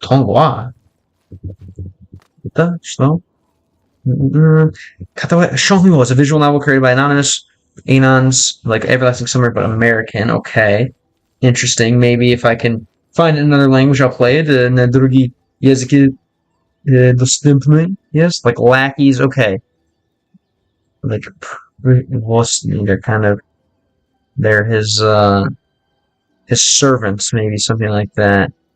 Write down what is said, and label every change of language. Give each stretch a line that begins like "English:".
Russian: Это что?
English: Show was a visual novel created by Anons, like Everlasting Summer, but American. Okay. Interesting. Maybe if I can find another language, I'll play it.
Russian: На другие языки доступны.
English: Yes, like lackeys. Okay. Like, they're kind of, they're his servants, maybe, something like that.